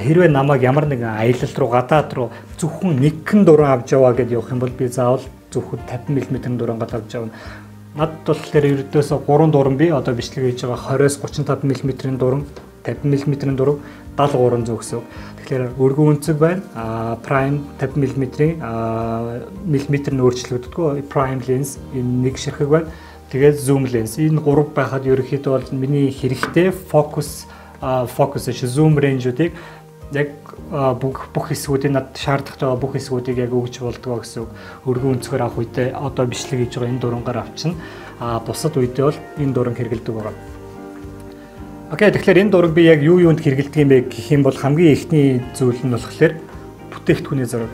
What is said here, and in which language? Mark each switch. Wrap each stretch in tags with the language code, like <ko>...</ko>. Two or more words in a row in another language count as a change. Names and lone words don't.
<mn>Хэрвээ намайг ямар нэгэн аялал руу гадаад руу зөвхөн нэгэн дуран авч яваа гэдээ явах юм бол би заавал зөвхөн 50 мм дурангаад авч явна. Надад болохоор ердөөсөө 3 дуран би одоо бичлэг хийж байгаа 20-с 35 мм дуран 50 мм дураг 70-300 гэсэн. Тэгэхээр өргөн өнцөг байна. Prime 50 мм нь өөрчлөгддөггүй.</mn> <en>Prime lens</en> <mn>энэ нэг ширхэг байна. Тэгээд</mn> <en>zoom lens</en> <mn>энэ 3 байхад ерөнхийдөө бол миний хэрэгтэй</mn> <en>focus zoom range-уудыг</en> <mn>яг бүх хэсгүүдийн над шаардлагатай байгаа бүх хэсгүүдийг яг өгж болдгоо гэсэн үг. Өргөн өнцгөр авах үедээ одоо бичлэг хийж байгаа энэ дурангаар авчна. Бусад үедээ бол энэ дуран хэрэглэдэг байгаа. Окей, тэгэхээр энэ дураг би яг юунд хэрэглэдэг юм бэ гэх юм бол хамгийн ихний зүйл нь болохоор бүтээгдэхүүний зураг.</mn>